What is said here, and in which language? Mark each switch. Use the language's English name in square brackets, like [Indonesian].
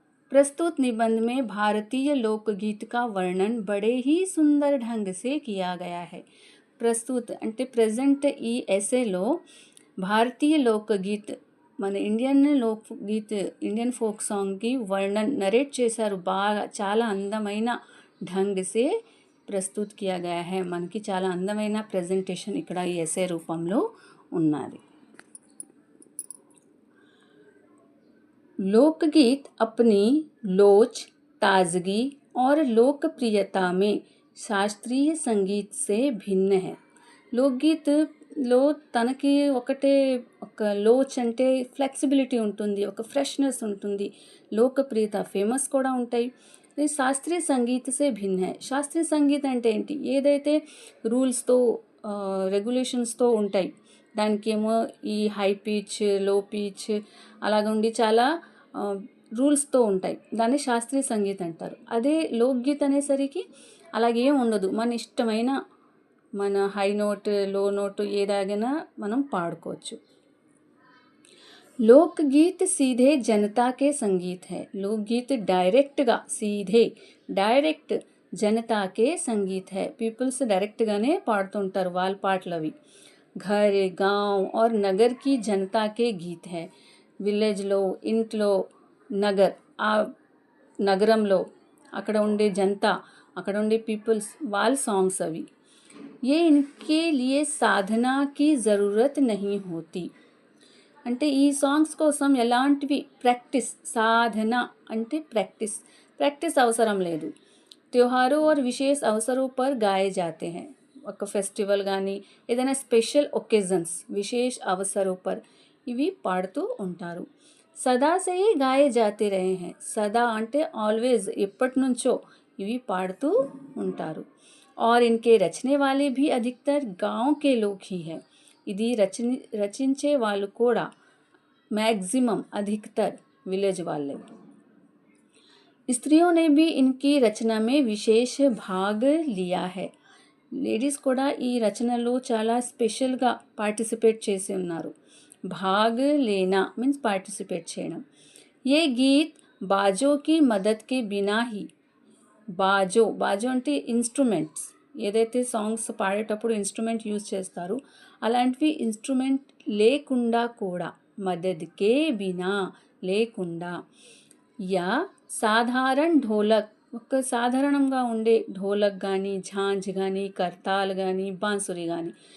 [Hindi] प्रस्तुत निबंध में भारतीय लोकगीत का वर्णन बड़े ही सुंदर ढंग से किया गया है. [Telugu] प्रस्तुत అంటే ప్రెజెంట్ ఈ ఎస్సేలో భారతీయ లోకగీత్, మన ఇండియన్ ఫోక్ సాంగ్కి నరేట్ చేశారు. బాగా చాలా అందమైన [Hindi] ढंग से ప్రస్తుత్ కియా గయా హై. [Telugu] మనకి చాలా అందమైన ప్రెజెంటేషన్ ఇక్కడ ఈ ఎస్సే రూపంలో ఉన్నది. [Hindi] लोकगीत अपनी लोच, ताजगी और लोकप्रियता में शास्त्रीय संगीत से भिन्न है. [Telugu] లోక్గీత్లో తనకి ఒక లోచ్ అంటే ఫ్లెక్సిబిలిటీ ఉంటుంది, ఒక ఫ్రెష్నెస్ ఉంటుంది, లోకప్రియత ఫేమస్ కూడా ఉంటాయి. [Hindi] శాస్త్రీయ సంగీత్ సే భిన్న హై. [Telugu] శాస్త్రీయ సంగీత్ అంటే ఏంటి? ఏదైతే రూల్స్తో రెగ్యులేషన్స్తో ఉంటాయి, దానికి ఏమో ఈ హై పిచ్, లో పిచ్ అలాగ ఉండి చాలా రూల్స్తో ఉంటాయి, దాన్ని శాస్త్రీయ సంగీత్ అంటారు. అదే లోక్గీత్ అనేసరికి అలాగేం ఉండదు, మన ఇష్టమైన మన హై నోట్, లో నోట్ ఏదాగినా మనం పాడుకోవచ్చు. [Hindi] लोकगीत सीधे जनता के संगीत है. लोकगीत డైరెక్ట్ జనతాకే సంగీత్ హై. [Telugu] పీపుల్స్ డైరెక్ట్గానే పాడుతుంటారు వాళ్ళ పాటలు అవి. [Hindi] घर, गांव और नगर की जनता के गीत है. [Telugu] విలేజ్లో, ఇంట్లో, ఆ నగరంలో అక్కడ ఉండే జనతా, అక్కడ ఉండే పీపుల్స్ వాళ్ళ సాంగ్స్ అవి. [Hindi] ये इनके लिए साधना की ज़रूरत नहीं होती. [Telugu] అంటే ఈ సాంగ్స్ కోసం ఎలాంటివి ప్రాక్టీస్, సాధన అంటే ప్రాక్టీస్, प्रैक्टिस అవసరం లేదు. [Hindi] त्योहारों और विशेष अवसरों पर गाए जाते हैं. [Telugu] ఒక ఫెస్టివల్ కానీ ఏదైనా స్పెషల్ ఒకేజన్స్ [Hindi] విశేష అవసరం పర్ [Telugu] ఇవి పాడుతూ ఉంటారు. [Hindi] సదా సే గాయే జాతే రహే हैं. [Telugu] సదా అంటే ఆల్వేజ్ ఎప్పటి నుంచో ఇవి పాడుతూ ఉంటారు. [Hindi] और इनके रचने वाले भी अधिकतर गांव के लोग ही हैं. [Telugu] ఇది రచించే వాళ్ళు కూడా [Hindi] मैक्सिमम अधिकतर विलेज वाले. स्त्रियों ने भी इनकी रचना में विशेष भाग लिया है. [Telugu] లేడీస్ కూడా ఈ రచనలో చాలా స్పెషల్గా పార్టిసిపేట్ చేసి ఉన్నారు. [Hindi] భాగ్ లేనా [Telugu] మీన్స్ పార్టిసిపేట్ చేయడం. [Hindi] ఏ గీత్ బాజో కి మదద్ కే బినా హీ. [Telugu] బాజో అంటే ఇన్స్ట్రుమెంట్స్, ఏదైతే సాంగ్స్ పాడేటప్పుడు ఇన్స్ట్రుమెంట్ యూజ్ చేస్తారు అలాంటివి ఇన్స్ట్రుమెంట్ లేకుండా కూడా, [Hindi] మదద్ కే బినా [Telugu] లేకుండా, యా సాధారణ ఢోలక్ ఒక సాధారణంగా ఉండే ఢోలక్ కానీ, ఝాంజ్ కానీ, కర్తాల్ కానీ, బాన్సురి కానీ.